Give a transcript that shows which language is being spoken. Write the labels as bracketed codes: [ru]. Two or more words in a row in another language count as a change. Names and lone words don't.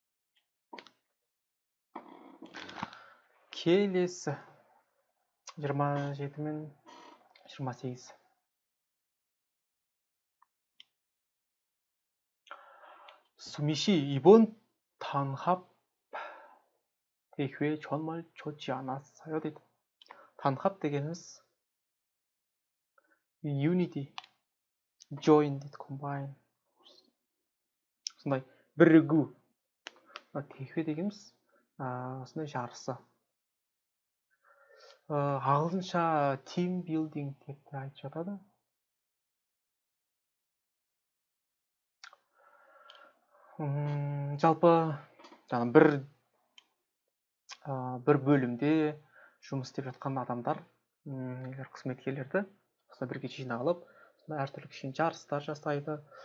[kk] келесі 27 мен 28. [ko] 수미 씨, 이번 단합 대회 정말 좋지 않았어요? [kk] дейді. 단합 дегеніміз [en] unity, join [kk] дейді, combine. сондай бірігу. 대회 дегеніміз осындай жарысы. ағылшынша [en] team building [kk] деп те айтып жатады. жалпы жаңа бір бөлімде жұмыс істеп жатқан адамдар, егер қызметкерлерді осылай бірге жиналып, әртүрлі кішкене жарыстар жасайды,